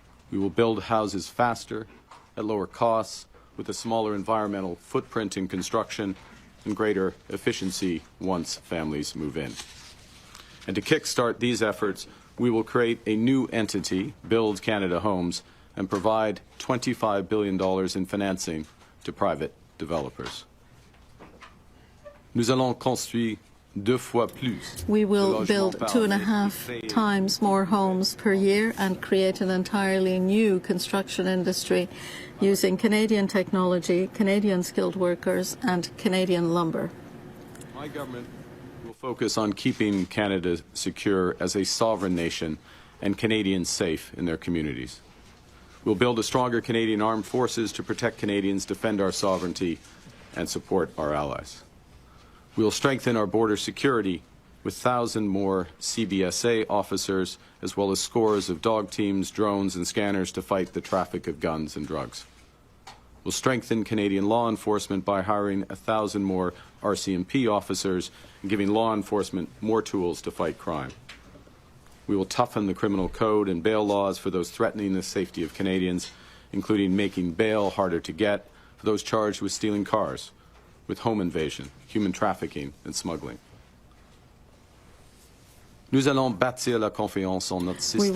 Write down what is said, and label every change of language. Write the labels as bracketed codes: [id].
[en] We will build houses faster, at lower costs, with a smaller environmental footprint in construction and greater efficiency once families move in. And to kickstart these efforts, we will create a new entity, Build Canada Homes, and provide $25 billion in financing to private developers. [fr] Nous allons construire 2 fois plus. [en] We will build 2.5 times more homes per year and create an entirely new construction industry using Canadian technology, Canadian skilled workers, and Canadian lumber. My government will focus on keeping Canada secure as a sovereign nation and Canadians safe in their communities. We'll build a stronger Canadian armed forces to protect Canadians, defend our sovereignty, and support our allies. We will strengthen our border security with 1,000 more CBSA officers, as well as scores of dog teams, drones, and scanners to fight the traffic of guns and drugs. We'll strengthen Canadian law enforcement by hiring 1,000 more RCMP officers and giving law enforcement more tools to fight crime. We will toughen the criminal code and bail laws for those threatening the safety of Canadians, including making bail harder to get for those charged with stealing cars, with home invasion, human trafficking, and smuggling. [fr] Nous allons bâtir la confiance en notre système de justice.